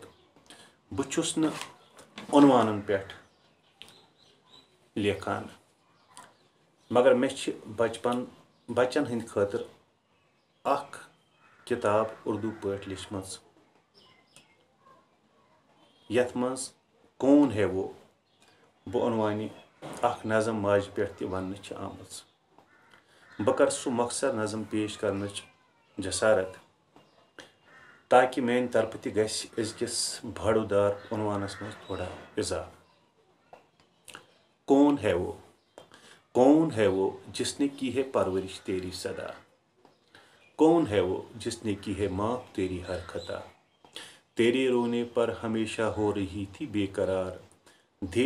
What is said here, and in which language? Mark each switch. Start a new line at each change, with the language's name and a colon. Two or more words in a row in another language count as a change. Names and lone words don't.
Kashmiri: بہٕ چھُس نہٕ عنوانن پٮ۪ٹھ لیکھان مگر مےٚ چھِ بچن ہٕنٛدِ خٲطرٕ اکھ کِتاب اردوٗ پٲٹھۍ لیچھمٕژ یتھ منٛز
Urdu: کون ہے وہ
Kashmiri: بہٕ عنوانہِ اکھ نظم ماجہِ پٮ۪ٹھ تہِ وننہٕ چھِ آمٕژ۔ بہٕ کرٕ سُہ مۄخصر نظم پیش کرنٕچ جسارت تاکہِ میانہِ طرفہٕ تہِ گژھِ أزکِس باڑو دار عنوانس منٛز تھوڑا اضافہٕ۔
Urdu: کون ہے وہ جس نے کی ہے پرورش تیری سدا، کون ہے وہ جس نے کی ہے معاف تیری ہر خطا، تیرے رونے پر ہمیشہ ہو رہی تھی بے قرار، دیر